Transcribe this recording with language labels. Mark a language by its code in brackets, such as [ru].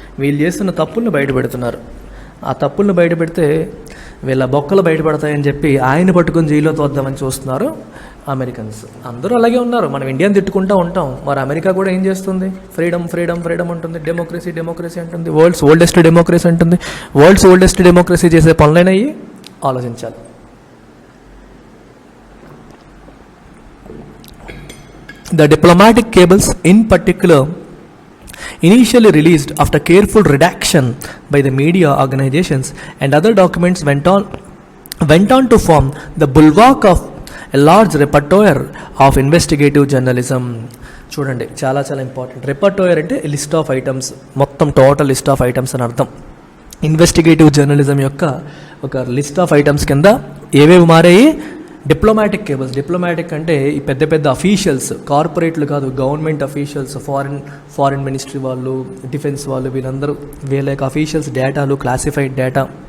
[te] వీళ్ళు చేస్తున్న తప్పుల్ని బయట పెడుతున్నారు. ఆ తప్పుల్ని బయట పెడితే వీళ్ళ బొక్కలు బయటపడతాయని చెప్పి ఆయన పట్టుకొని జైల్లో తోద్దామని చూస్తున్నారు అమెరికన్స్. అందరూ అలాగే ఉన్నారు. మనం ఇండియాని తిట్టుకుంటూ ఉంటాం, మరి అమెరికా కూడా ఏం చేస్తుంది? ఫ్రీడమ్ ఫ్రీడమ్ ఫ్రీడమ్ అంటుంది, డెమోక్రసీ డెమోక్రసీ అంటుంది, [en] world's oldest democracy [te] అంటుంది. [en] world's oldest democracy [te] చేసే పనులైనవి ఆలోచించాలి. [en] The diplomatic cables in particular, initially released after careful redaction by the media organizations and other documents, went on to form the bulwark of a large repertoire of investigative journalism. [te] చూడండి, చాలా చాలా important. రెపర్టోయర్ అంటే list of items, మొత్తం total list of items అని అర్థం. Investigative journalism యొక్క ఒక list of items కింద ఏవేవి మారాయి? Diplomatic cables. డిప్లొమాటిక్ అంటే ఈ పెద్ద పెద్ద అఫీషియల్స్, కార్పొరేట్లు కాదు, గవర్నమెంట్ అఫీషియల్స్, ఫారిన్ మినిస్ట్రీ వాళ్ళు, డిఫెన్స్ వాళ్ళు, వీళ్ళ యొక్క అఫీషియల్స్ డేటాలు, క్లాసిఫైడ్ డేటా.